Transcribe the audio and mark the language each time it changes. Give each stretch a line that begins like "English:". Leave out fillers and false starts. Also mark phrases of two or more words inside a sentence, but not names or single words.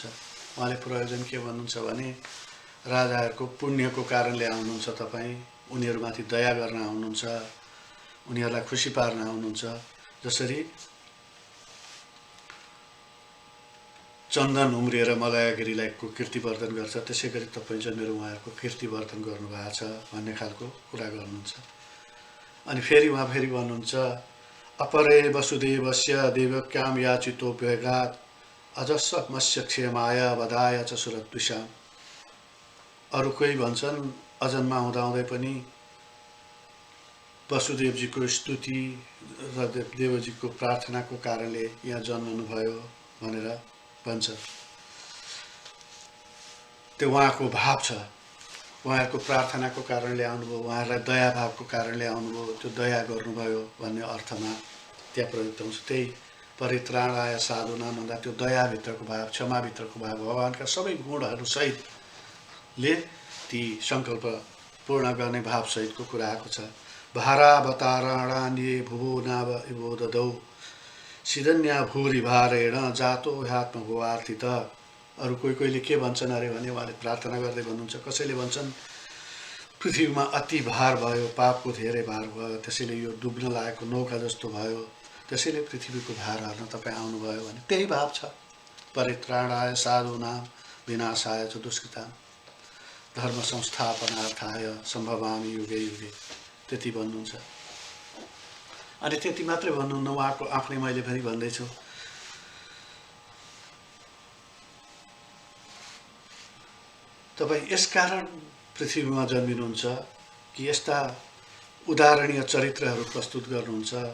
Nepali: उहाँले प्रयोजन के भन्नुहुन्छ भने राजाहरूको पुण्यको कारणले आउनुहुन्छ तपाईँ, उनीहरूमाथि दया गर्न आउनुहुन्छ, उनीहरूलाई खुसी पार्न आउनुहुन्छ। जसरी चन्दन उम्रिएर मलयागिरीलाई कीर्तिवर्धन गर्छ, त्यसै गरी तपाईँ जन्मेर उहाँहरूको कीर्तिवर्धन गर्नुभएको छ भन्ने खालको कुरा गर्नुहुन्छ। अनि फेरि उहाँ भन्नुहुन्छ
Sanskrit: अपरे वसुदेवस्य देवक्यां याचितो व्यगात् अजस्व मत्स्य क्षेमाय वधाय च सुरद्विषाम्।
Nepali: अरू कोही भन्छन् अजन्मा हुँदाहुँदै पनि वसुदेवजीको स्तुति र देवजीको प्रार्थनाको कारणले यहाँ जन्मनुभयो भनेर भन्छ। त्यो उहाँको भाव छ, उहाँहरूको प्रार्थनाको कारणले आउनुभयो, उहाँहरूलाई दया भावको कारणले आउनुभयो, त्यो दया गर्नुभयो भन्ने अर्थमा त्यहाँ प्रयुक्त हुन्छ। त्यही
Sanskrit: परित्राणाय साधूनां
Nepali: भन्दा त्यो दयाभित्रको भाव, क्षमाभित्रको भाव, भगवानका सबै गुणहरू सहितले ती सङ्कल्प पूर्ण गर्ने भावसहितको कुरा आएको छ।
Sanskrit: भारावतारणान्ये भुवो नाव इवो ददौ सिदन्या भूरि भारेण जातो ह्यात्मभुवार्थित।
Nepali: अरू कोहीले के भन्छन् अरे भने उहाँले प्रार्थना गर्दै भन्नुहुन्छ, कसैले भन्छन् पृथ्वीमा अति भार भयो, पापको धेरै भार भयो, त्यसैले यो डुब्न लागेको नौका जस्तो भयो, त्यसैले पृथ्वीको भार हर्न तपाईँ आउनुभयो भने त्यही भाव छ।
Sanskrit: परित्राणाय साधूनां विनाशाय च दुष्कृतां धर्म संस्थापनार्थाय सम्भवामि युगे युगे,
Nepali: त्यति भन्नुहुन्छ। अनि त्यति मात्रै भन्नुहुन्न, उहाँको आफ्नै मैले फेरि भन्दैछु, तपाईँ यसकारण पृथ्वीमा जन्मिनुहुन्छ कि यस्ता उदाहरणीय चरित्रहरू प्रस्तुत गर्नुहुन्छ